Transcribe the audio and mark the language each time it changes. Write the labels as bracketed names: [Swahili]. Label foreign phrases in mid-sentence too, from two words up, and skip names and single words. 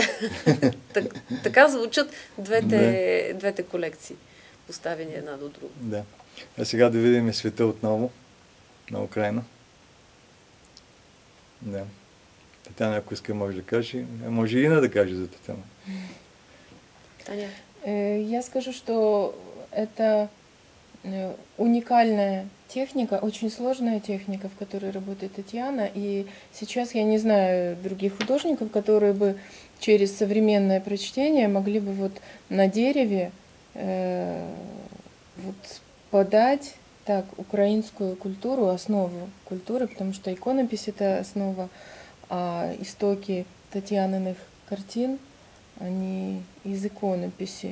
[Bulgarian] Така звучат двете колекции, поставени една до друга. Да. А сега да видим света отново на Украйна. Да. Татьяна, ако иска, може да каже. Може и Инна да каже за Татьяна. Таня? [Russian] Я скажу, что это уникальная техника, очень сложная техника, в которой работает Татьяна. И сейчас я не знаю других художников, которые бы через современное прочтение могли бы вот на дереве вот подать так украинскую культуру, основу культуры, потому что иконопись — это основа, а истоки Татьяниных картин, они из иконописи.